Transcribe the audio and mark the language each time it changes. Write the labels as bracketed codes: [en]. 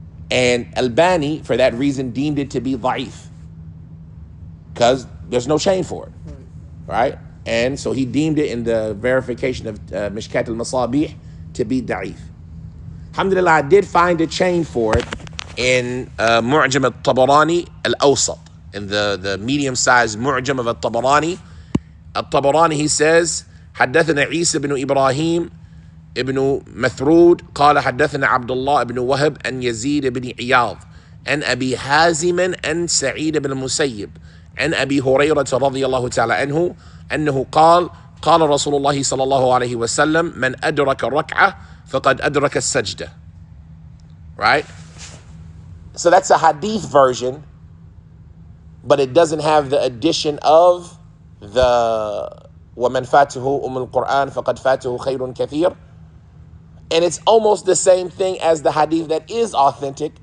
[en] And Albani, for that reason, deemed it to be da'if, because there's no chain for it, right? And so he deemed it in the verification of Mishkat al-Masabih to be da'if. Alhamdulillah, I did find a chain for it in Mu'jam al-Tabarani al-Awsat, in the medium-sized Mu'jam of al-Tabarani. [ar] Al-Tabarani, [en] he says, [ar] حدثنا عيسى بن إبراهيم ابن مثرود قال حدثنا عبد الله بن وهب أن يزيد بن عياض أن أبي حازم أن سعيد بن المسيب عن أبي هريرة رضي الله تعالى عنه أنه قال قال رسول الله صلى الله عليه وسلم من أدرك ركعة فقد أدرك السجدة. [en] Right? So that's a hadith version, but it doesn't have the addition of the [ar] وَمَنْ فَاتِهُ الْقُرْآنِ فَقَدْ فَاتِهُ خَيْرٌ كَثِيرٌ. [en] And it's almost the same thing as the hadith that is authentic.